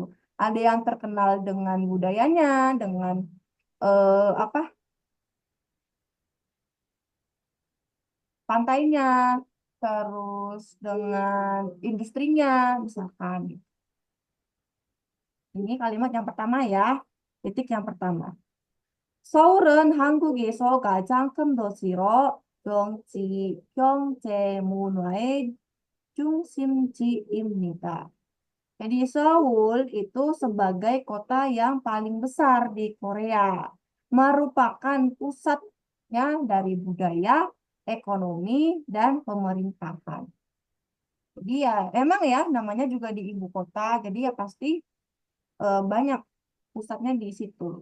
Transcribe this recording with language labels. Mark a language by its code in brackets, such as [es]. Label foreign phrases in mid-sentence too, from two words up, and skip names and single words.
[id] Ada yang terkenal dengan budayanya, dengan apa pantainya, terus dengan industrinya, misalkan. Ini kalimat yang pertama ya. titik yang pertama. [ko] 서울은 한국에서 가장 큰 도시로 경제 문화의 중심지입니다. [id] Jadi Seoul itu sebagai kota yang paling besar di Korea, merupakan pusatnya dari budaya, ekonomi, dan pemerintahan. Jadi ya emang ya namanya juga di ibu kota, jadi ya pasti banyak pusatnya di situ.